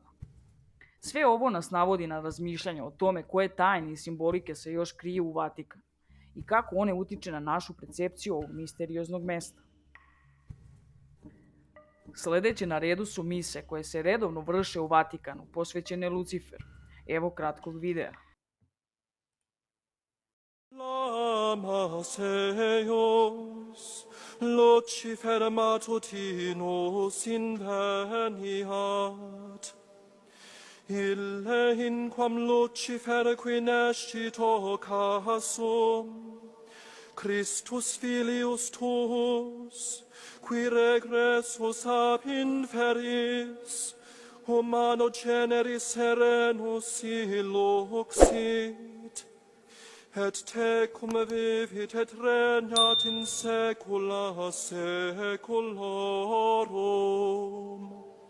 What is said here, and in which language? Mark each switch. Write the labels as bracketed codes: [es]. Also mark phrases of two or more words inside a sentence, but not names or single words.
[sr] Sve ovo nas navodi na razmišljanje o tome koje tajne i simbolike se još kriju u Vatikanu i kako one utiče na našu percepciju ovog misterioznog mesta. Sljedeće na redu su mise koje se redovno vrše u Vatikanu, posvećene Luciferu. Evo kratkog videa. [la] Amaseus, Lucifer matutinus inveniat. Ille in quam Lucifer qui nescit occasum, Christus filius tuus, qui regressus ab inferis, humano generis serenus illuxit, et tecum vivit et regnat in saecula saeculorum.